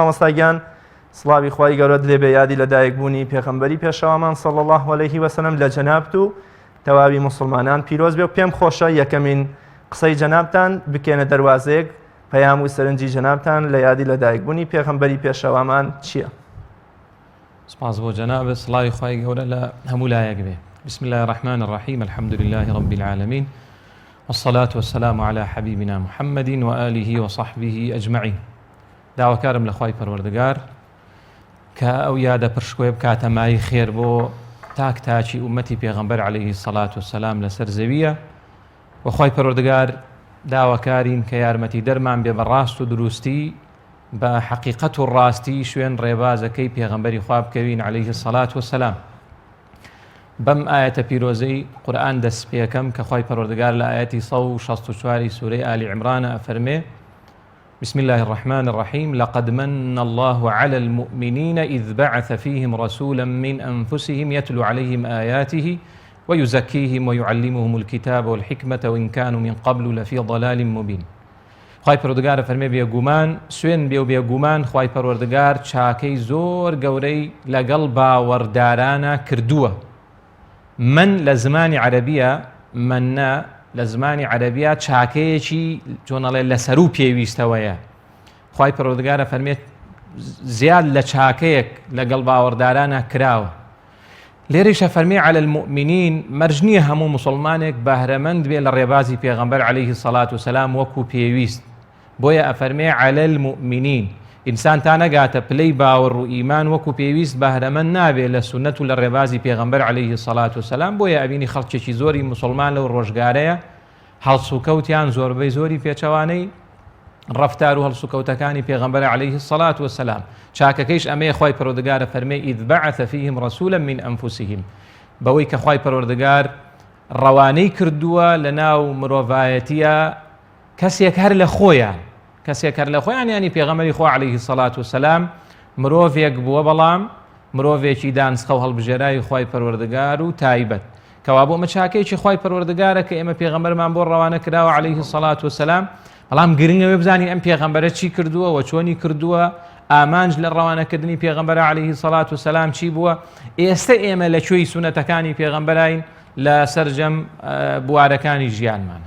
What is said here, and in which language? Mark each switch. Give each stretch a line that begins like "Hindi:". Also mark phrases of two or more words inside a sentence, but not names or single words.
Central Kurdish: مامۆستاگیان سڵاوی خوای گەورەت لێبێ، یادی لەدایکبوونی پێغەمبەری پێشەوامان
Arabic: صلی الله عليه وسلم
Central Kurdish: لە جەنابت و تەواوی موسڵمانان پیرۆز بێ و پێم خۆشە یەکەمین قسەی جەنابتان بکێنە دەروازەیەک پەیام و سەرنجی جەنابتان لە یادی لەدایکبوونی پێغەمبەری پێشەوامان چییە؟ سپاس بۆ جەنابت، سڵاوی خوای گەورە لە هەموو لایەک بێ.
Arabic: بسم الله الرحمن الرحيم الحمد لله رب العالمين والصلاة والسلام على حبيبنا محمد وآله وصحبه أجمعين.
Central Kurdish: داواکارم لە خوای پەروەردگار کە ئەو یادە پرشکۆی بکاتە مای خێر بۆ تاکی ئومەتی پێغەمبەر
Arabic: عليه الصلاة والسلام
Central Kurdish: لەسەر زەویە. و خوای پەروەردگار داواکارین کە یارمەتی دەرمان بێ بە ڕاست و دروستی بە حەقیقەت و ڕاستی شوێن ڕێبازەکەی پێغەمبەری خوا بکەوین
Arabic: عليه الصلاة والسلام.
Central Kurdish: بەم ئاەتە پیرۆزەی قورئان دەست پێکەم کە خوای پەروەردگار لە ئاەتی 164 سورەی ئالی عیمرانە ئەفەرمێ
Arabic: بسم الله الرحمن الرحيم لقد من الله على المؤمنين إذ بعث فيهم رسولا من أنفسهم يتلو عليهم آياته ويزكيهم ويعلمهم الكتاب والحكمة وإن كانوا من قبل لفي ضلال مبين.
Central Kurdish: خوای پەروەردگار فەرمێ بێگومان سوێن بێ و بێگومان خوای پەروەردگار چاکەی زۆر گەورەی لەگەڵ باوەڕدارانە کردووە. من لە زمانی عەرەبیە منە لە زمانی عەرەبیە چاکەیەکی چۆنەڵێ لەسەر و پێویستەوەیە. خوای پەروەردگارە فەرمێت زیاد لە چاکەیەک لەگەڵ باوەڕدارانە کراوە. لێرەیشە فەرمێ
Arabic: عەلە المؤمنین
Central Kurdish: مەرج نییە هەموو موسڵمانێک بەهرەمەند بێ لە ڕێبازی پێغەمبەر
Arabic: عليه الصلاة والسلام
Central Kurdish: وەکو پێویست. بۆیە ئەفەرمێ
Arabic: عەلە المؤمنین،
Central Kurdish: ئینسان تا نەگاتە پلەی باوەڕ و ئیمان وەکو پێویست بەهرەمەند نابێت لە سونەت و لە ڕێبازی پێغەمبەر
Arabic: عليه الصلاة والسلام.
Central Kurdish: بۆیە ئەبینی خەڵکێکی زۆری موسڵمان لەو ڕۆژگارەیە هەڵسوکەوتیان زۆربەی زۆری پێچەوانەی ڕەفتار و هەڵسوکەوتەکانی پێغەمبەر
Arabic: عليه الصلاة والسلام.
Central Kurdish: چاکەکەیش ئەمەیە خوای پەروەردگارە فەرمێ
Arabic: إذ بعث فيهم رسولا من أنفسهم،
Central Kurdish: بەوەی کە خوای پەروەردگار ڕەوانەی کردووە لە ناو مرۆڤایەتیە کەسێک هەر لە خۆیان کەسێک هەر لە خۆیان ینی پێغەمبەری خوا
Arabic: عەلەیهی سەڵات وسەلام
Central Kurdish: مرۆڤێک بووە بەڵام مرۆڤێکی دانسخە و هەڵبژێرایی خوای پەروەردگار و تایبەت کەوا بۆ مەچاکەیەکی خوای پەروەردگارە کە ئێمە پێغەمبەرمان بۆ ڕەوانە کراوە
Arabic: عەلەیهی سەڵات وسەلام
Central Kurdish: بەڵام گرنگەوێ بزانین ئەم پێغەمبەرە چی کردووە و چۆنی کردووە ئامانج لە ڕەوانەکردنی پێغەمبەر
Arabic: عەلەیهی سەڵات وسەلام
Central Kurdish: چی بووە ئێستا ئێمە لە کوێی سونەتەکانی پێغەمبەراین لە سەرجەم بوارەکانی ژیانمانە.